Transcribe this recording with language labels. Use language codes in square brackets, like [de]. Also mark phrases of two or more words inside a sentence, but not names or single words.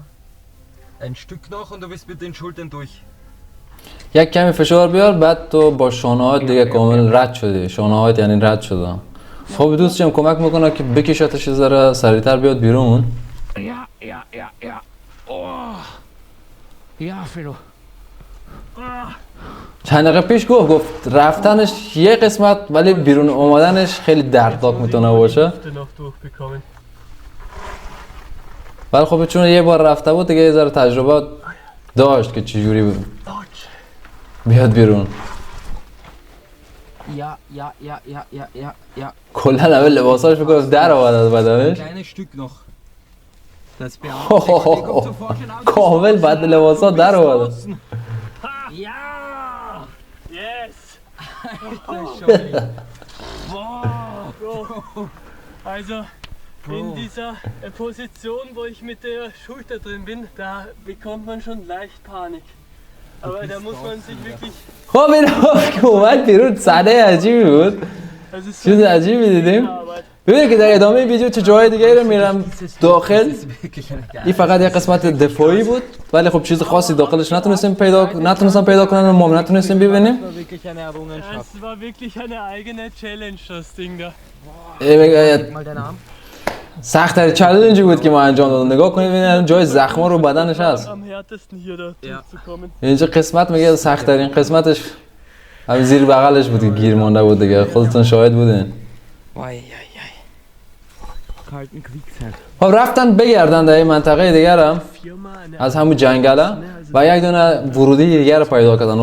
[de] Ein Stück noch und du bist mit den Schultern durch. [fa] یک کمی فشار بیار بعد تو با شانه‌هات دیگه کامل رد شدی. شانه‌هات یعنی رد شده. خب دوست جم کمک میکنه که بکشتش یه ذره سریعتر بیاد بیرون. [de] Ja. Oh. Ja, Philo. [fa] چند دقیقه پیش گفت رفتنش یه قسمت ولی بیرون اومدنش خیلی دردناک میتونه باشه. [de] noch durchbekommen. [fa] ولی خب چون یه بار رفته بود دیگه یه ذره تجربه داشت که چجوری بیاد بیرون. [de] Ja. [fa] کلا اول لباساش میگه در آورد از بدنش. [de] Kleines Stück noch. Das Beamte kommt zum Vorschein, aber [fa] کامل بعد لباسا در آورد. [de] Ja! Yes! Alter Schwede. Boah. Bro. Also in dieser Position, wo ich mit der Schulter drin bin, da bekommt man schon leicht Panik. Aber da muss man sich wirklich. [fa] خب این که اومد بیرون صحنه عجیبی بود. [de] Also [fa] چیز عجیبی دیدیم. [de] Arbeit. [fa] ببینید که در ادامه ویدیو چه جای دیگه رو میرم داخل. این فقط یه قسمت دفاعی بود ولی خب چیز خاصی داخلش نتونستم پیدا کنم و ما نتونستیم ببینیم. [de] Es war wirklich eine eigene Challenge, das Ding da. Mal deinen Arm. [fa] سخت ترین چالنجی بود که ما انجام دادم. نگاه کنید ببینید جای زخما رو بدنش هست. [de] Am härtesten hier da durchzukommen. [fa] اینجا قسمت میگه سخت ترین قسمتش همین زیر بغلش بود که گیر مونده بود دیگه. خودتون شاهد بودین. [de] Kalten Kriegszeit. [fa] خب رفتن بگردن در این منطقه دیگر هم از همون جنگله و یک دونه ورودی دیگر رو پیدا کردن.